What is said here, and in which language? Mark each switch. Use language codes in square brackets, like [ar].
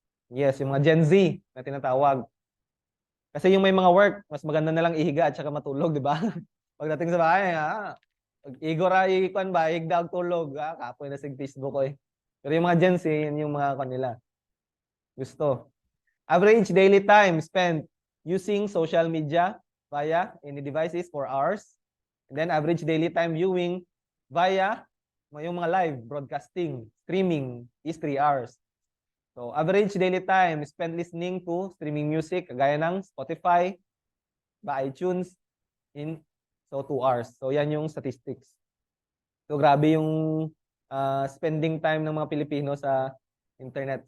[tl] Yes, yung mga Gen Z na tinatawag. Kasi yung may mga work, mas maganda na lang ihiga at saka matulog, di ba? Pagdating sa bahay, [ceb] igora ikuan ba, higda og tulog, kapoy na sig Facebook ko eh. [tl] Pero yung mga Gen Z, yun yung mga kanila. Gusto. [en] Average daily time spent using social media via any devices 4 hours. And then average daily time viewing via yung mga live broadcasting, streaming is 3 hours. So average daily time spent listening to streaming music gaya ng Spotify, ba iTunes in 2 hours. [tl] So yan yung statistics. So grabe yung spending time ng mga Pilipino sa internet.